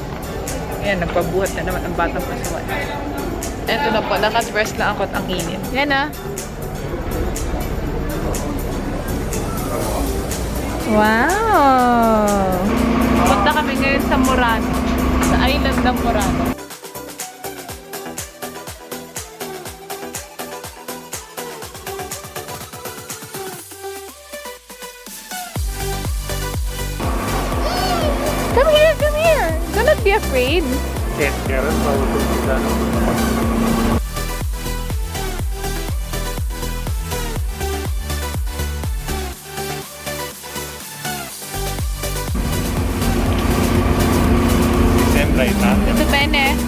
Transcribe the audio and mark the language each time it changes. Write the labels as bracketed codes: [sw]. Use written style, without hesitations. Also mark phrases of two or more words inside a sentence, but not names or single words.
[tl] Ayan, nagpabuhat na naman ang batang pasawan. Eto na po, nakadress lang ako at ang init. Yan na. Wow! Punta kami ngayon sa Murano. Sa island ng Murano. [en] Come here, come here! Do not be afraid. [tl] Karen, bawal ko sila. [it] Sembra Italia. Tutto bene?